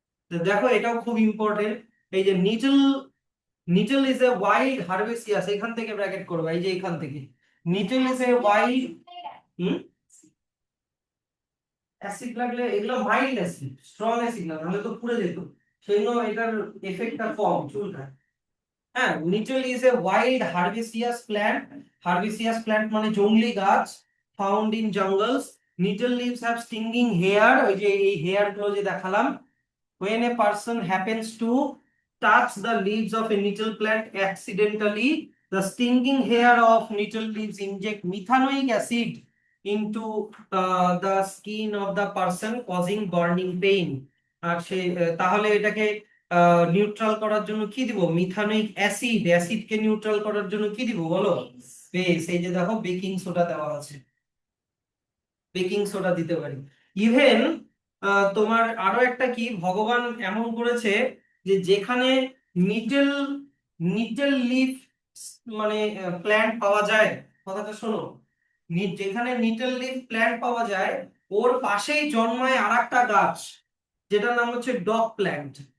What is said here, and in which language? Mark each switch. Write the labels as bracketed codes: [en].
[bn] তো দেখো এটাও খুব ইম্পর্টেন্ট, এই যে Nitol, [en] nettle is a wild herbaceous, [bn] এখান থেকে ব্র্যাকেট করবে, এই যে এখান থেকে Nitol is a wild, hmm, acid লাগলে এগুলো মাইল্ড অ্যাসিড, স্ট্রং অ্যাসিড না, তাহলে তো পুড়ে যেত, সেই জন্য এটার এফেক্টটা কম, চুলকায়। [en] হ্যাঁ, nettle is a wild herbaceous plant, herbaceous plant [bn] মানে জংলি গাছ, [en] Found in jungles. Nettle leaves have stinging hair, [bn] ওই যে এই হেয়ার গুলো যে দেখালাম। [en] When a person happens to touch the leaves of a nettle plant accidentally, the stinging hair of nettle leaves inject methanoic acid into the skin of the person, causing burning pain. [bn] আর সে তাহলে এটাকে neutral করার জন্য কি দিব, methanoic acid, অ্যাসিডকে neutral করার জন্য কি দিব বলো, বেশ। এই যে দেখো বেকিং সোডা দেওয়া আছে, বেকিং সোডা দিতে পারি। ইভেন তোমার আরো একটা কি, ভগবান এমন করেছে যে যেখানে নিটেল, নিটেল লিফ মানে প্ল্যান্ট পাওয়া যায়, কথাটা শোনো, যেখানে নিটেল লিফ প্ল্যান্ট পাওয়া যায়, ওর পাশেই জন্মায় আরেকটা গাছ, যেটার নাম হচ্ছে ডগ প্ল্যান্ট।